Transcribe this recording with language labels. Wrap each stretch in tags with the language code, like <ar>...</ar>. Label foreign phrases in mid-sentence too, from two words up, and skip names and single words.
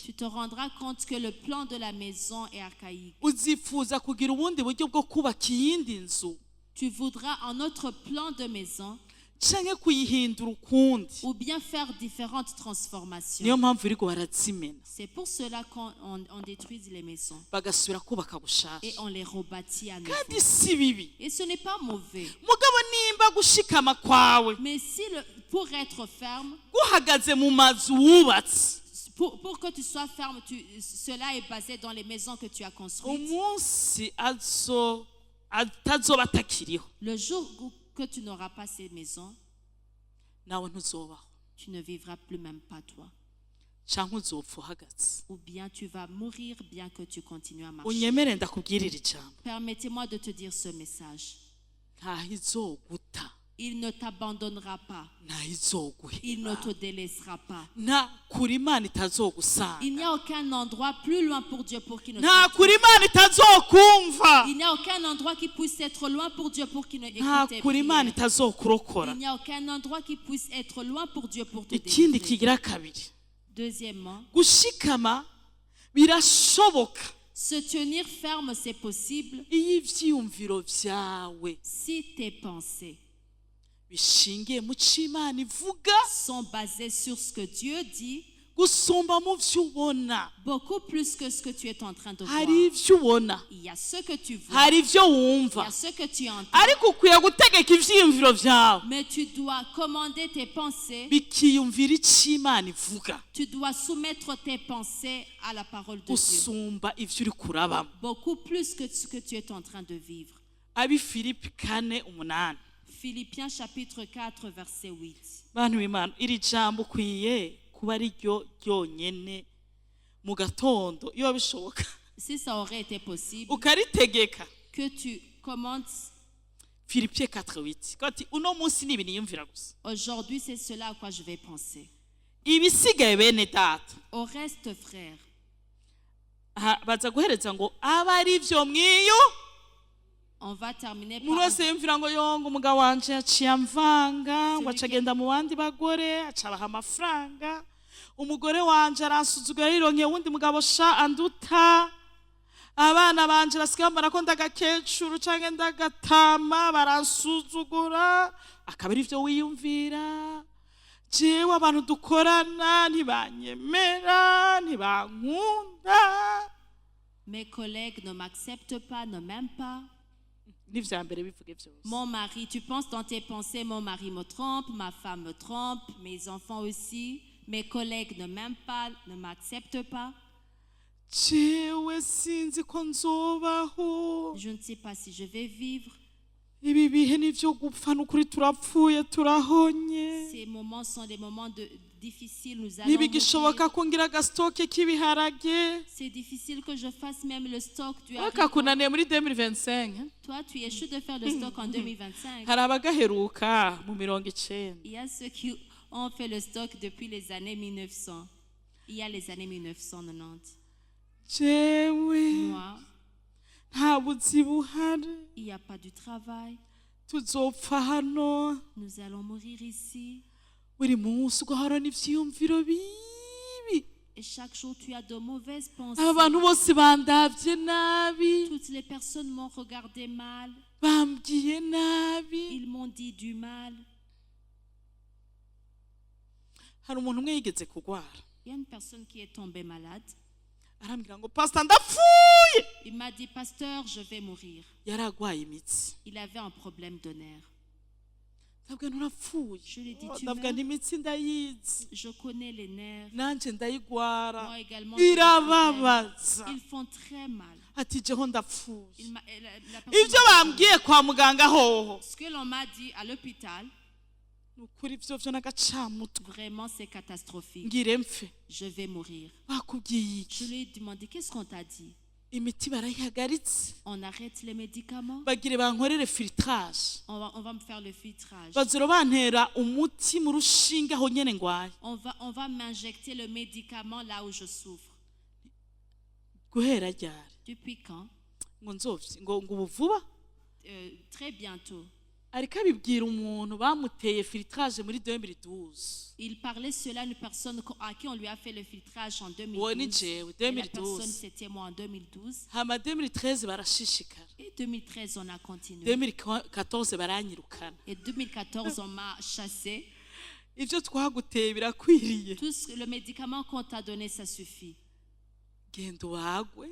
<fr>tu te rendras compte que le plan de la maison est archaïque.</fr> <rn>uzifuza kugira ubundi buryo bwo kubaka iyindi nzu</rn> <fr>Tu voudras un autre plan de maison</fr> <rn>canke kuyihindura ukundi.</rn> <fr>ou bien faire différentes transformations.</fr> <rn>niyo mpamvu iriko barazimena</rn> <fr>C'est pour cela qu'on détruit les maisons</fr> <rn>bagasubira kubaka bushasha,</rn> <fr>et on les rebâtit à nouveau.</fr> <rn>kandi si bibi.</rn> <fr>Et ce n'est pas mauvais.</fr> <rn>mugabo nimba gushikama kwawe</rn> <fr>Mais si pour être ferme,</fr> <rn>guhagaze mu mazu wubatse,</rn> <fr>pour que tu sois ferme, cela est basé dans les maisons que tu as construites.</fr> <rn>umunsi atazoba atakiriho</rn> <fr>Le jour que tu n'auras pas ces maisons,</fr> <rn>nawe ntuzobaho,</rn> <fr>tu ne vivras plus même pas toi.</fr> <rn>canke uzopfa uhagaze.</rn> <fr>Ou bien tu vas mourir bien que tu continues à marcher.</fr> <rn>unyemere ndakubwirira ijambo,</rn> <fr>Permettez-moi de te dire ce message.</fr> <rn>ntaho izoguta,</rn> <fr>Il ne t'abandonnera pas.</fr> <rn>ntaho</rn> <fr>Il ne</fr> <rn>izoguheba,</rn> <fr>te délaissera pas.</fr> <rn>nta kuri Imana</rn> <fr>Il</fr> <rn>itazogusanga,</rn> <fr>n'y a aucun endroit plus loin pour Dieu pour qu'il ne</fr> <rn>nta</rn> <fr>te</fr> <rn>kuri Imana itazokumva,</rn> <fr>Il n'y a aucun endroit qui puisse être loin pour Dieu pour qu'il ne</fr> <rn>nta</rn> <fr>écoute tes</fr> <rn>kuri Imana</rn> <fr>prières.</fr> <rn>itazokurokora.</rn> <fr>Il n'y a aucun endroit qui puisse être loin pour Dieu pour te</fr> <rn>ikindi</rn> <fr>délivrer.</fr> <rn>kigira kabiri,</rn> <fr>Deuxièmement,</fr> <rn>gushikama birashoboka</rn> <fr>se tenir ferme, c'est possible</fr> <rn>iyo ivyiyumviro vyawe</rn> <fr>si tes pensées</fr> <rn>bishingiye mu co Imana ivuga,</rn> <fr>sont basées sur ce que Dieu dit,</fr> <rn>gusumba mu vyo ubona</rn> <fr>Beaucoup plus que ce que tu es en train de voir.</fr> <rn>hari ivyo ubona</rn> <fr>Il y a ce que tu vois,</fr> <rn>hari ivyo</rn> <fr>il y</fr> <rn>wumva</rn> <fr>a ce que tu entends.</fr> <rn>ariko ukwiye gutegeka ivyiyumviro vyawe</rn> <fr>Mais tu dois commander tes pensées.</fr> <rn>bikiyumvira ico Imana ivuga</rn> <fr>Tu dois soumettre tes pensées à la parole de Dieu.</fr> <rn>gusumba ivyo uri kurabamo.</rn> <fr>Beaucoup plus que ce que tu es en train de vivre.</fr> <rn>Abi Filipi 4:8.</rn> <fr>Philippiens chapitre 4 verset 8.</fr> <rn>Bantu b'Imana iri jambo ukwiye kuba ari ryo ryonyene mu gatondo iyo bishoboka</rn> <fr>Si ça aurait été possible,</fr> <rn>ukaritegeka.</rn> <fr>que tu commandes,</fr> <rn>Filipi 4:8 kati uno munsi nibi niyumvira gusa</rn> <fr>aujourd'hui c'est cela à quoi je vais penser.</fr> <rn>ibisigaye bene data</rn> <fr>Au reste, frère,</fr> <rn>baza guhereza ngo aba ari vyo mwiyo</rn> <fr>on va terminer</fr> <rn>umuntu</rn> <fr>par...</fr> <rn>wese yumvira ngo yongo umugabo wanje yaciye amvanga ngo acagenda mu bandi bagore acabaha amafaranga umugore wanje aransuzugura yironkeye wundi mugabo sha anduta abana banje basigaye bambara ko ndagakecuru canke ndagatama baransuzugura akaba ari vyo wiyumvira. Jewe abantu dukorana ntibanyemera ntibankunda</rn> <fr>Mes collègues ne m'acceptent pas, ne m'aiment pas.</fr> <rn>n'ivya mbere bivuge vyose.</rn> <fr>Mon mari, tu penses dans tes pensées, mon mari me trompe, ma femme me trompe, mes enfants aussi. Mes collègues ne m'aiment pas, ne m'acceptent pas.</fr> <rn>Jewe sinzi ko nzobaho</rn> <fr>Je ne sais pas si je vais vivre.</fr> <rn>ibi bihe nivyo gupfa n'ukuri turapfuye turahonye</rn> <fr>Ces moments sont des moments difficiles. Nous allons</fr> <rn>ntibigishoboka</rn> <fr>mourir.</fr> <rn>ko ngira agasitoke k'ibiharage</rn> <fr>C'est difficile que je fasse même le stock du haricot.</fr> <rn>bakakunaniye muri 2025</rn> <fr>Toi, tu échoues de faire le stock en 2025.</fr> <rn>hari abagaheruka mu 90.</rn> <fr>Il y a ceux qui ont fait le stock depuis les années 1900. Il y a les années 1990.</fr> <rn>jewe</rn> <fr>Moi,</fr> <rn>nta buzi buhari</rn> <fr>il n'y a pas du travail.</fr> <rn>tuzopfa hano</rn> <fr>Nous allons mourir ici.</fr> <rn>buri munsi ugahora n'ivyiyumviro bibi</rn> <fr>Et chaque jour, tu as de mauvaises pensées.</fr> <rn>aba bantu bose bandavye nabi</rn> <fr>Toutes les personnes m'ont regardé mal.</fr> <rn>bambwiye nabi.</rn> <fr>Ils m'ont dit du mal.</fr> <rn>hari umuntu umwe yigeze kugwara</rn> <fr>Il y a une personne qui est tombée malade.</fr> <rn>arambwira ngo pastor ndapfuye</rn> <fr>Il m'a dit, pasteur, je vais mourir.</fr> <rn>yari agwaye imitsi</rn> <fr>Il avait un problème de nerf.</fr> <rn>ndabwira nturapfuye</rn> <fr>Je lui ai dit, tu</fr> <rn>ndabwira</rn> <fr>meurs.</fr> <rn>n'imitsi ndayizi</rn> <fr>Je connais les nerfs.</fr> <rn>nanje ndayigwara</rn> <fr>Moi également. j'ai des problèmes.</fr> <rn>irababaza</rn> <fr>Ils font très mal.</fr> <rn>ati jeho ndapfuye</rn> <fr>La personne</fr> <rn>ivyo</rn> <fr>m'a dit,</fr> <rn>bambwiye kwa muganga hoho</rn> <fr>ce que l'on m'a dit à l'hôpital,</fr> <rn>nukuri ivyo vyo n'agacamutwe</rn> <fr>vraiment c'est catastrophique.</fr> <rn>ngire mpfe</rn> <fr>Je vais mourir.</fr> <rn>bakubwiye</rn> <fr>Je</fr> <rn>iki</rn> <fr>lui ai demandé, qu'est-ce qu'on t'a dit?</fr> <rn>imiti barayihagaritse</rn> <fr>On arrête les médicaments?</fr> <rn>bagire bankorere filtrage</rn> <fr>On va me faire le filtrage.</fr> <rn>bazira bantera umuti mu rushinge aho nyene ngwaye</rn> <fr>On va m'injecter le médicament là où je souffre.</fr> <rn>guhera ryari</rn> <fr>Depuis quand?</fr> <rn>ngo nzovye ngo ubu vuba</rn> <fr>Très bientôt.</fr> <rn>ariko abibwira umuntu bamuteye filtrage muri 2012</rn> <fr>Il parlait cela à une personne à qui on lui a fait le filtrage en</fr> <rn>uwo ni</rn> <fr>2012.</fr> <rn>jewe</rn> <fr>Et la 2012 personne, c'était moi en 2012.</fr> <rn>hama 2013 barashishikara</rn> <fr>Et 2013, on a continué.</fr> <rn>2014 baranyirukana</rn> <fr>Et 2014, on m'a chassé.</fr> <rn>ivyo twaguteye birakwiriye</rn> <fr>Le médicament qu'on t'a donné, ça suffit.</fr> <rn>genda ubagwe</rn>